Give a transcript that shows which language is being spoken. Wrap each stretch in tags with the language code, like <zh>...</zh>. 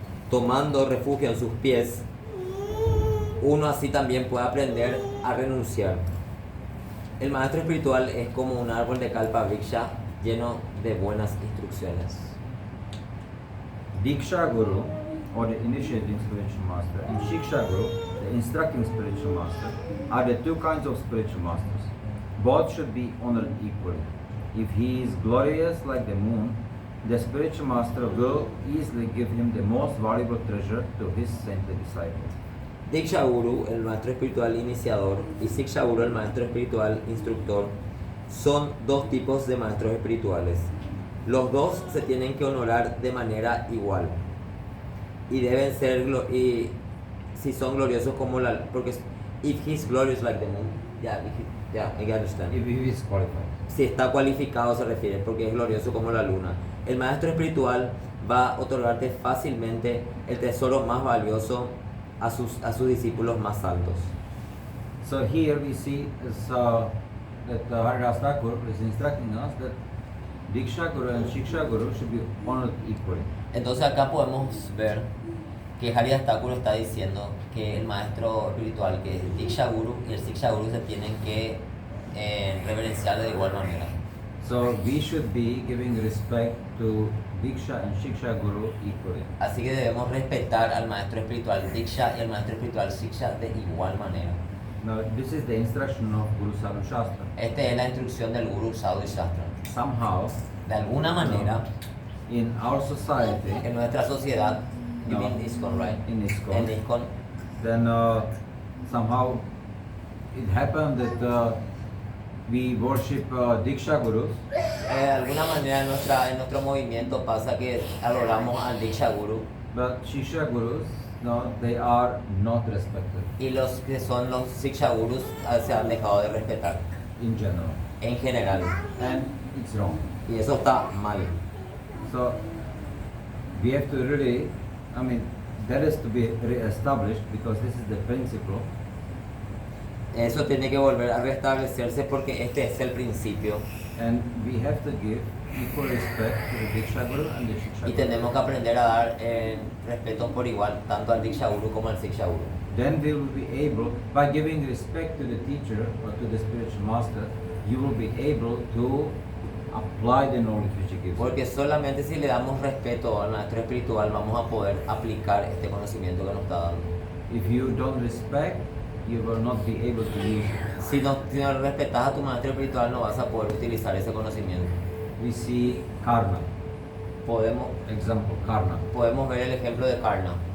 <es>Tomando refugio en sus pies, uno así también puede aprender a renunciar. El maestro espiritual es como un árbol de kalpa vriksha lleno de buenas instrucciones.</es> <en>Diksha Guru, or the initiating spiritual master, and Shiksha Guru, the instructing spiritual master, are the two kinds of spiritual masters. Both should be honored equally. If he is glorious like the moon, the spiritual master will easily give him the most valuable treasure to his saintly disciple.</en> <es>Diksha Guru, el maestro espiritual iniciador, y Siksha Guru, el maestro espiritual instructor, son dos tipos de maestros espirituales. Los dos se tienen que honorar de manera igual. Y deben ser, y si son gloriosos como la... Porque</es> <en>if he's glorious like the moon, I understand. If he is qualified.</en> <es>Si está cualificado se refiere, porque es glorioso como la luna. El maestro espiritual va a otorgarte fácilmente el tesoro más valioso a sus discípulos más altos.</es> <en>So here we see that Haridas Thakur is instructing us that Diksha Guru and Shiksha Guru should be honored equally.</en> <es>Entonces acá podemos ver que Haridas Thakur está diciendo que el maestro espiritual, que es el Diksha Guru y el Shiksha Guru, se tienen que reverenciar de igual manera.</es> <en>So we should be giving respect to Diksha and Shiksha Guru equally.</en> <es>Así que debemos respetar al maestro espiritual Diksha y al maestro espiritual Shiksha de igual manera.</es> <en>Now this is the instruction of Guru Sadhu Shastra.</en> <es>Esta es la instrucción del Guru Sadhu Shastra.</es> <en>Somehow,</en> <es>De alguna manera,</es> <en>in our society,</en> <es>en nuestra sociedad,</es> <en>you No. mean ISKCON, right? in</en> <es>En</es> <en>ISKCON,</en> <es>ISKCON,</es> <en>then somehow it happened that we worship Diksha Gurus,</en> <es>de alguna manera en nuestro movimiento pasa que adoramos al Diksha Guru</es> <en>but Shiksha Gurus, no, they are not respected</en> <es>y los que son los Shiksha Gurus se han dejado de respetar</es> <en>in general,</en> <es>en general.</es> <en>and it's wrong.</en> <es>Y eso está mal.</es> <en>So we have to really, I mean, that is to be re-established because this is the principle.</en> <es>Eso tiene que volver a restablecerse porque este es el principio.</es> <en>And we have to give equal respect to the Diksha Guru and the Shiksha</en> <es>Y</es> <en>Guru.</en> <es>tenemos que aprender a dar respeto por igual tanto al Diksha Guru como al Shiksha Guru.</es> <en>Then we will be able, by giving respect to the teacher or to the spiritual master, you will be able to apply the knowledge which he gives.</en> <es>Porque solamente si le damos respeto al maestro espiritual vamos a poder aplicar este conocimiento que nos está dando.</es> <en>If you don't respect, you will not be able to use it.</en> <es>Si no respetas a tu maestro espiritual no vas a poder utilizar ese conocimiento.</es> <en>We see Karna, example</en> <es>Podemos ver el ejemplo de Karna.</es>